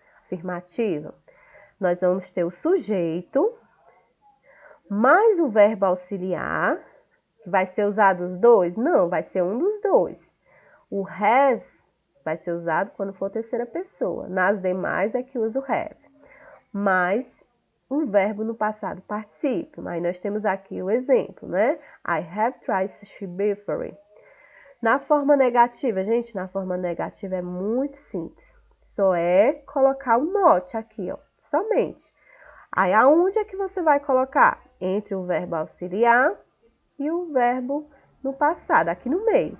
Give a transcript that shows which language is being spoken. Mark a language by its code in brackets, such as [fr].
[pt] Afirmativa, nós vamos ter o sujeito, mais o verbo auxiliar, que vai ser usado os dois? Não, vai ser um dos dois. O has vai ser usado quando for terceira pessoa. Nas demais é que usa o have. Mais um verbo no passado particípio. Aí nós temos aqui o exemplo, né? [en] I have tried sushi before. [pt] Na forma negativa, gente, na forma negativa é muito simples. Só é colocar o not aqui, ó, somente. Aí aonde é que você vai colocar? Entre o verbo auxiliar e o verbo no passado, aqui no meio.